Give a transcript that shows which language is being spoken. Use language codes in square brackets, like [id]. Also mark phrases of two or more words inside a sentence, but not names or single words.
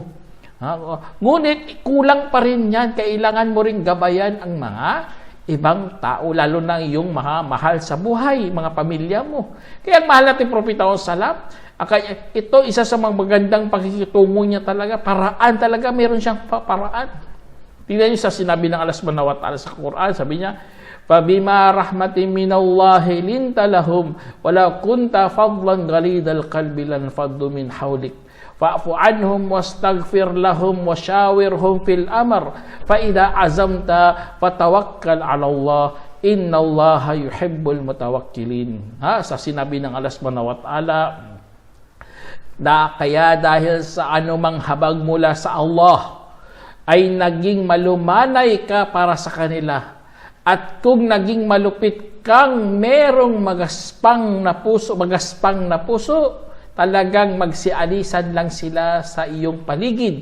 [tl] Ngunit, kulang pa rin yan. Kailangan mo rin gabayan ang mga ibang tao, lalo na iyong mahal sa buhay, mga pamilya mo. Kaya ang mahal natin Propeta Salam, ito isa sa mga magandang pakikitungo niya talaga. Paraan talaga, meron siyang paraan. Tingnan niyo sa sinabi ng [ar] الله سبحانه وتعالى [tl] sa Quran, sabi niya, [ar] فَبِمَا رَحْمَةٍ مِّنَ اللَّهِ لِنْتَ لَهُمْ وَلَوْ كُنْتَ فَضًّا غَلِيظَ الْقَلْبِ لَانفَضُّوا مِنْ حَوْلِكَ فَاعْفُ عَنْهُمْ وَاسْتَغْفِرْ لَهُمْ وَشَاوِرْهُمْ فِي الْأَمْرِ فَإِذَا عَزَمْتَ فَتَوَكَّلْ عَلَى اللَّهِ إِنَّ اللَّهَ يُحِبُّ الْمُتَوَكِّلِينَ. [tl] sa sinabi ng [ar] الله سبحانه وتعالى, [tl] kaya dahil sa anumang habag mula sa Allah ay naging malumanay ka para sa kanila. At kung naging malupit kang merong magaspang na puso, talagang magsialisan lang sila sa iyong paligid.